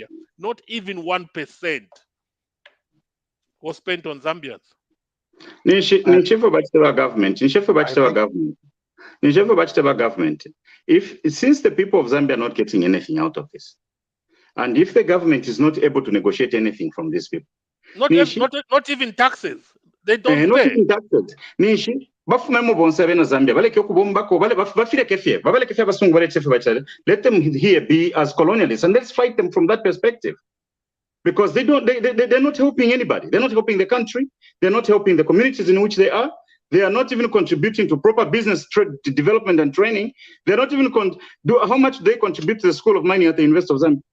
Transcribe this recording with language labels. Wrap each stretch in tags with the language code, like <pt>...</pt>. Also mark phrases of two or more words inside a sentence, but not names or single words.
<en>Not even 1% was spent on Zambians. Government. government, since the people of Zambia are not getting anything out of this, and if the government is not able to negotiate anything from these people, not even taxes, they don't not pay. even taxes.</en> <bem>Nishi, bafumemo bonsabe na Zambia, baleke okubombako, bafire kefye, babaleke kefye basungu baleke kefye bachale.</bem> <en>Let them here be as colonialists, and let's fight them from that perspective. Because they're not helping anybody. They're not helping the country. They're not helping the communities in which they are. They are not even contributing to proper business development and training. They're not even how much they contribute to the School of Mining at the University of Zambia.</en>